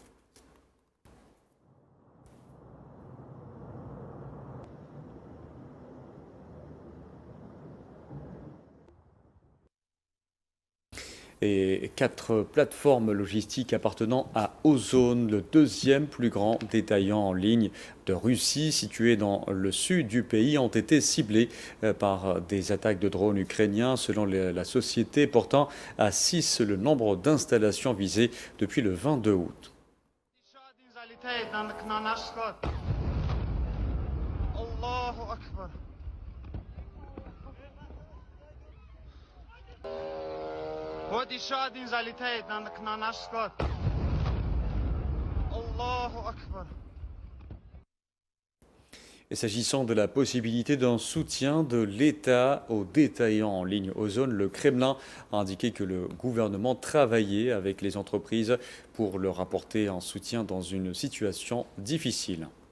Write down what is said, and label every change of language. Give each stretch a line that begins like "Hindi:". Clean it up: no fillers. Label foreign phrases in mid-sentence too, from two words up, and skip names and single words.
French: Et 4 plateformes logistiques appartenant à Ozone, le 2e plus grand détaillant en ligne de Russie, situé dans le sud du pays, ont été ciblées par des attaques de drones ukrainiens, selon la société, portant à 6 le nombre d'installations visées depuis le 22 août.
Russian: Вот еще один залетает на наш скот.
Arabic: الله أكبر.
French: Et s'agissant de la possibilité d'un soutien de l'État aux détaillants en ligne Ozone, le Kremlin a indiqué que le gouvernement travaillait avec les entreprises pour leur apporter un soutien dans une situation difficile.